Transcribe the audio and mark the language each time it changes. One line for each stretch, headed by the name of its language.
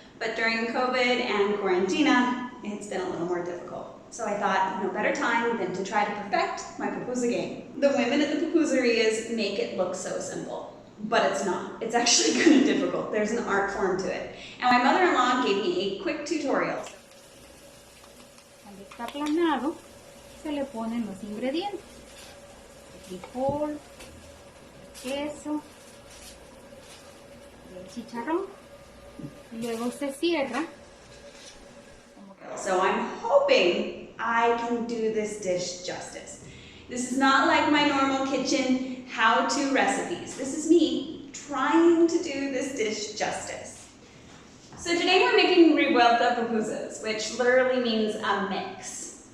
English: But during COVID and quarantina, it's been a little more difficult. So I thought, no better time than to try to perfect my pupusa game. The women at the pupuserias make it look so simple, but it's not. It's actually kind of difficult. There's an art form to it. And my mother-in-law gave me a quick tutorial.
Spanish: Cuando está aplanado, se le ponen los ingredientes. El frijol, el queso, el chicharrón. Y luego se cierra.
English: So I'm hoping I can do this dish justice. This is not like my normal kitchen how-to recipes. This is me trying to do this dish justice. So today we're making revuelta pupusas, which literally means a mix.